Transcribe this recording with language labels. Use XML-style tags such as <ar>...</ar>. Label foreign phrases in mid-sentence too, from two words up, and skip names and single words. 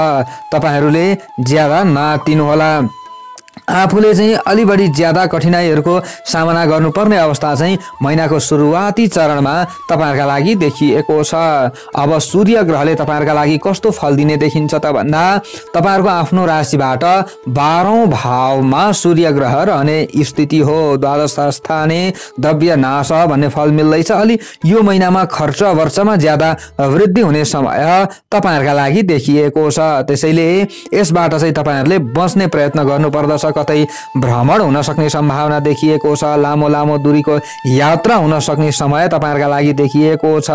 <ne>तपाईहरुले ज्यादा नआत्तिनु होला। आफूले चाहिँ अलि बढी ज्यादा कठिनाइहरूको सामना गर्नुपर्ने अवस्था चाहिँ महिनाको सुरुवाती चरणमा तपाईहरुका लागि देखिएको छ। अब सूर्य ग्रहले तपाईहरुका लागि कस्तो फल दिने देखिन्छ त भन्दा तपाईहरुको आफ्नो राशिबाट 12औं भावमा सूर्य ग्रह रहने स्थिति हो।</ne> <sa>द्वादश स्थाने द्रव्य नाश</sa> <ne>भन्ने फल मिल्दैछ। अलि यो महिनामा खर्च वर्चमा ज्यादा वृद्धि हुने समय तपाईहरुका लागि देखिएको छ। त्यसैले यसबाट चाहिँ तपाईहरुले बच्ने प्रयत्न गर्नुपर्दछ। कतै भ्रमण हुन सक्ने सम्भावना देखिएको छ। लामो लामो दूरीको यात्रा हुन सक्ने समय तपाईहरुका लागि देखिएको छ।</ne>